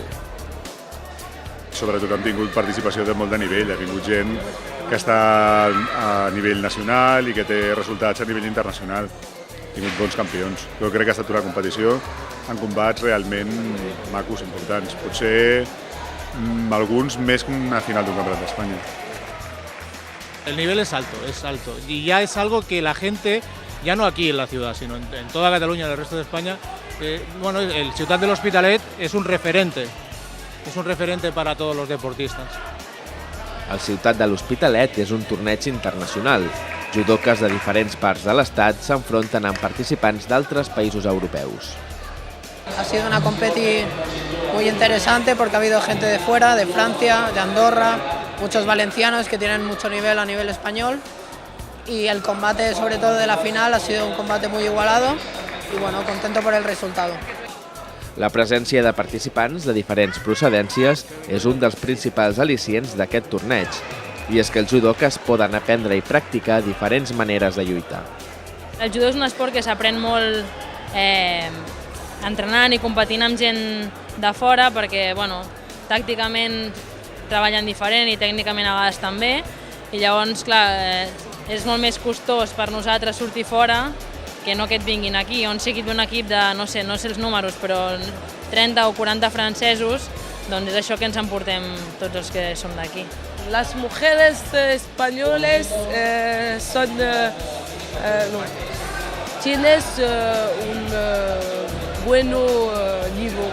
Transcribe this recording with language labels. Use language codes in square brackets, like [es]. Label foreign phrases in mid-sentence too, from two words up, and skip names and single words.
[ca] Sobretot hem tingut participació de molt de nivell, ha vingut gent que està a nivell nacional i que té resultats a nivell internacional. Ha tingut bons campions. Jo crec que ha estat una competició en combats realment macos, importants. Potser alguns més que una final d'un campionat d'Espanya. [es] El nivel es alto y ya es algo que la gente, ya no aquí en la ciudad, sino en toda Cataluña y en el resto de España, bueno, el Ciutat de l'Hospitalet es un referente para todos los deportistas. [ca] El Ciutat de l'Hospitalet és un torneig internacional. Judoques de diferents parts de l'estat s'enfronten amb participants d'altres països europeus. [es] Ha sido una competi muy interesante porque ha habido gente de fuera, de Francia, de Andorra, muchos valencianos que tienen mucho nivel a nivel español y el combate, sobre todo de la final, ha sido un combate muy igualado y bueno, contento por el resultado. [ca] La presència de participants de diferents procedències és un dels principals al·licients d'aquest torneig, i és que els judoques poden aprendre i practicar diferents maneres de lluitar. El judo és un esport que s'aprèn molt entrenant i competint amb gent de fora perquè, bueno, tàcticament treballen diferent i tècnicament a vegades també, i llavors, clar, és molt més costós per nosaltres sortir fora que no que et vinguin aquí. On sigui d'un equip de, no sé els números, però 30 o 40 francesos, doncs és això que ens emportem tots els que som d'aquí. [es] Las mujeres españoles tienes un buen nivel.